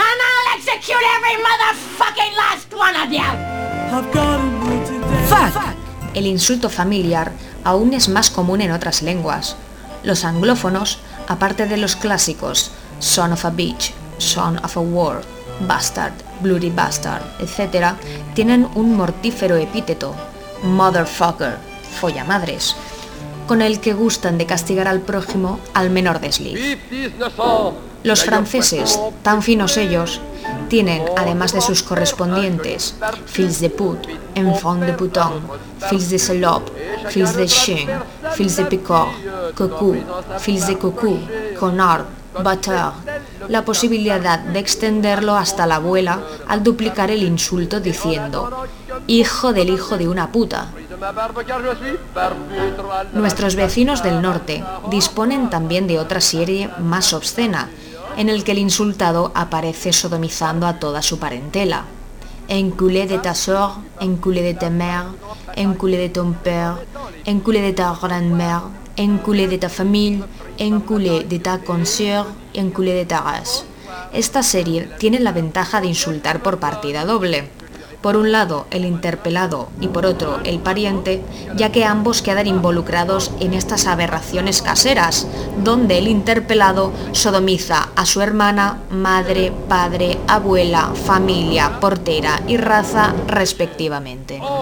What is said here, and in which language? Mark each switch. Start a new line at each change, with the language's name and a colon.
English: And I'll execute every motherfucking last one of you. I've got a new today. Fuck!
Spanish: El insulto familiar aún es más común en otras lenguas. Los anglófonos, aparte de los clásicos
English: son of a bitch, son of a whore, bastard, bloody bastard,
Spanish: etc., tienen un mortífero epíteto,
English: motherfucker,
Spanish: follamadres. con el que gustan de castigar al prójimo al menor desliz. Los franceses, tan finos ellos, tienen, además de sus correspondientes,
French: fils de pute, enfant de putain, fils de salope, fils de chien, fils de picard, cocu, fils de cocu, connard, bâtard,
Spanish: la posibilidad de extenderlo hasta la abuela al duplicar el insulto diciendo «hijo del hijo de una puta». Nuestros vecinos del norte disponen también de otra serie más obscena, en el que el insultado aparece sodomizando a toda su parentela.
French: «Enculé de ta soeur, enculé de ta mère, enculé de ton père, enculé de ta grand-mère, enculé de ta famille, enculé de ta consoeur, enculé de ta race».
Spanish: Esta serie tiene la ventaja de insultar por partida doble. Por un lado, el interpelado y por otro, el pariente, ya que ambos quedan involucrados en estas aberraciones caseras, donde el interpelado sodomiza a su hermana, madre, padre, abuela, familia, portera y raza, respectivamente.